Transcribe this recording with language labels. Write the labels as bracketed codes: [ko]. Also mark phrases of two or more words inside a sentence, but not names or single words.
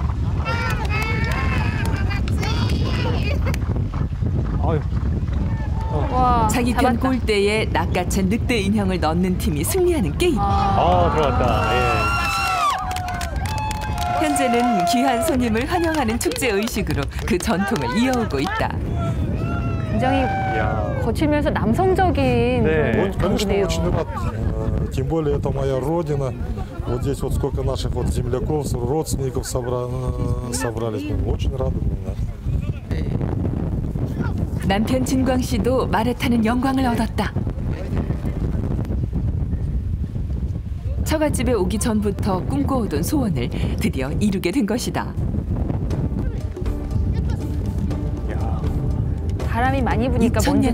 [ko] 자기 편 골대에 낚아챈 늑대 인형을 넣는 팀이 승리하는 게임. 들어갔다. 예. 현재는 귀한 손님을 환영하는 축제 의식으로 그 전통을 이어오고 있다. 굉장히 거칠면서 남성적인 그런 경기네요. [ru] Тем более это моя родина. Вот здесь вот сколько наших вот земляков, родственников собрались. Очень рады. [ko] 남편 진광 씨도 말에 타는 영광을 얻었다. 처갓집에 오기 전부터 꿈꿔오던 소원을 드디어 이루게 된 것이다. 바람이 많이 부니까 먼지도